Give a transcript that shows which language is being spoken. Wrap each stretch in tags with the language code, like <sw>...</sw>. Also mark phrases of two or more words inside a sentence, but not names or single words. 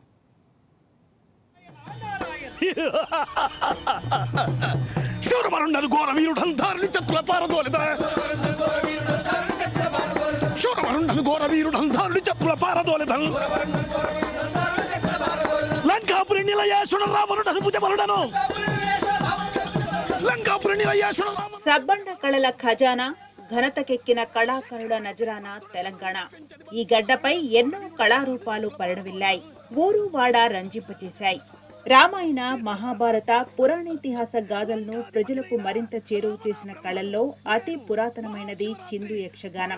<te>శూరవరుండను ఘోర వీరుడంధారలి చత్ర పారదోలిద శూరవరుండను ఘోర వీరుడంధారలి చత్ర పారదోలిద లంకాపురి నిలయేశ్వర రామనుడను భుజబలుడను లంకాపురి నిలయేశ్వర సబ్బండ కళల ఖజానా, ఘనతకెక్కిన కళాకారుల నజరానా తెలంగాణ. ఈ గడ్డపై ఎన్నో కళారూపాలు పరిడవిల్లాయి, ఊరు వాడ రంజింపచేశాయి. రామాయణ, మహాభారత, పురాణేతిహాస గాథలను ప్రజలకు మరింత చేరువ చేసిన కళల్లో అతి పురాతనమైనది చిందు యక్షగానం.</te>